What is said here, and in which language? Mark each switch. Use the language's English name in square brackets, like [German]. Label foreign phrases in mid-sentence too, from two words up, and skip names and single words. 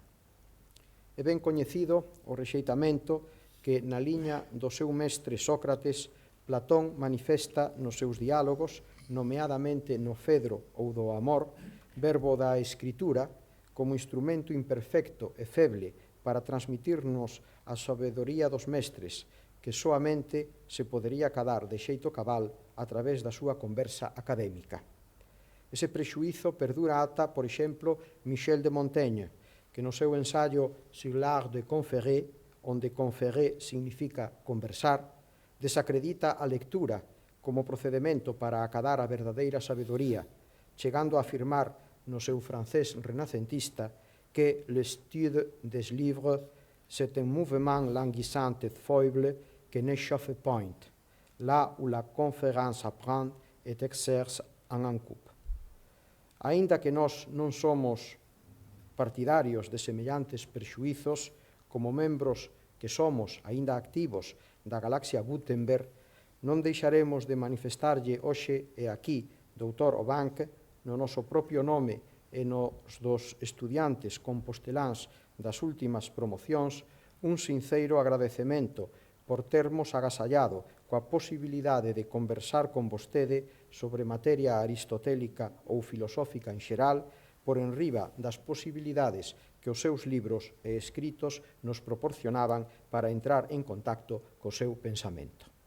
[Galician] É ben coñecido o rexeitamento que na liña do seu mestre Sócrates, Platón manifesta nos seus diálogos, nomeadamente no Fedro ou do Amor, verbo da escritura, como instrumento imperfecto e feble para transmitirnos a sabedoría dos mestres, que soamente se podería cadar de xeito cabal a través da súa conversa académica. Ese prexuízo perdura ata, por exemplo, Michel de Montaigne, que no seu ensaio Sur l'art de conférer, onde conferrer significa conversar, desacredita a lectura como procedimento para acadar a verdadeira sabedoría, chegando a afirmar no seu francés renacentista que [French] l'étude des livres c'est un mouvement languissant et foible que n'échauffe point, là où la conférence apprend et exerce en un couple. [Galician] Aínda que nós non somos partidarios de semellantes prexuízos, como membros que somos aínda activos da galaxia Gutenberg, non deixaremos de manifestarlle hoxe e aquí, doutor Obanc, no noso propio nome e nos dos estudiantes composteláns das últimas promocións, un sinceiro agradecemento por termos agasallado coa posibilidade de conversar con vostede sobre materia aristotélica ou filosófica en xeral, por enriba das posibilidades que os seus libros e escritos nos proporcionaban para entrar en contacto co seu pensamento.